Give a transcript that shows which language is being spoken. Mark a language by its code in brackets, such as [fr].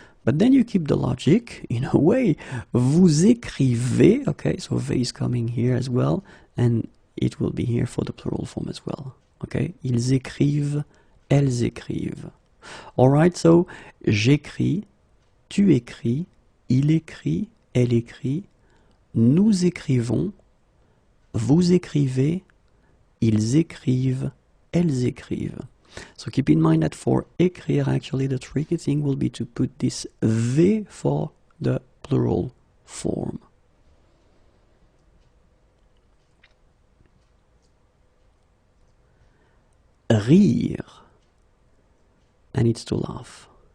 [en] But then you keep the logic, in a way. [fr] Vous écrivez, [en] okay, so V is coming here as well, and it will be here for the plural form as well, okay? [fr] Ils écrivent, elles écrivent. Alright, so j'écris, tu écris, il écrit, elle écrit, nous écrivons, vous écrivez, ils écrivent, elles écrivent. [en] So keep in mind that for écrire, actually, the tricky thing will be to put this V for the plural form. Rire, and it's to laugh.